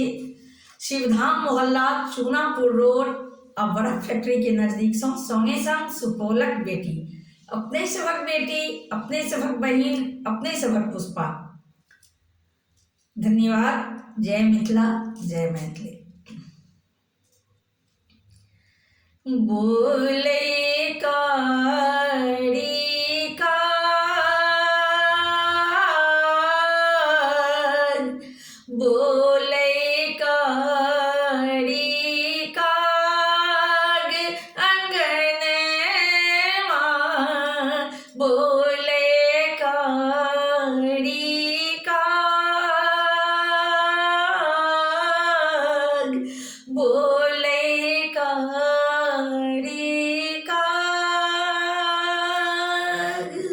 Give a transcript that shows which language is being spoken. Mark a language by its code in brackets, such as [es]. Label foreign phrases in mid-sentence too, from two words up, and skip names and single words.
[mai] शिवधाम मोहल्ला चूनापुर रोड आ बर्फ फैक्ट्री के नजदीक संगे संग सुपौलक बेटी, अपने सभक बेटी, अपने सभक बहिन, अपने सभक पुष्पा। धन्यवाद। जय मिथिला, जय मैथिली। बोले कारी बोले कारी काग अंगन मां, बोले कारी काग, बोले कारी काग।